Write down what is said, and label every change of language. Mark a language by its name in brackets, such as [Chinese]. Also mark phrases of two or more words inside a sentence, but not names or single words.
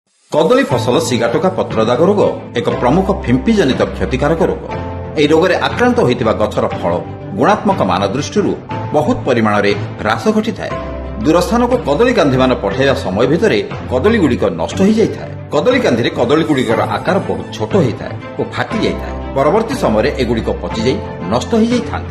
[Odia] କଦଳୀ ଫସଲ ସିଗାଟୋକା ପତ୍ରଦାଗ ରୋଗ ଏକ ପ୍ରମୁଖ ଫିମ୍ପି ଜନିତ କ୍ଷତିକାରକ ରୋଗ। ଏହି ରୋଗରେ ଆକ୍ରାନ୍ତ ହୋଇଥିବା ଗଛର ଫଳ ଗୁଣାତ୍ମକ ମାନ ଦୃଷ୍ଟିରୁ ବହୁତ ପରିମାଣରେ ହ୍ରାସ ଘଟିଥାଏ। ଦୂର ସ୍ଥାନକୁ କଦଳୀ କାନ୍ଧିମାନ ପଠାଇବା ସମୟ ଭିତରେ କଦଳୀଗୁଡ଼ିକ ନଷ୍ଟ ହୋଇଯାଇଥାଏ। କଦଳୀ କାନ୍ଧିରେ କଦଳୀଗୁଡ଼ିକର ଆକାର ବହୁତ ଛୋଟ ହୋଇଥାଏ ଓ ଫାଟି ଯାଇଥାଏ। ପରବର୍ତ୍ତୀ ସମୟରେ ଏଗୁଡ଼ିକ ପଚିଯାଇ ନଷ୍ଟ ହୋଇଯାଇଥାନ୍ତି।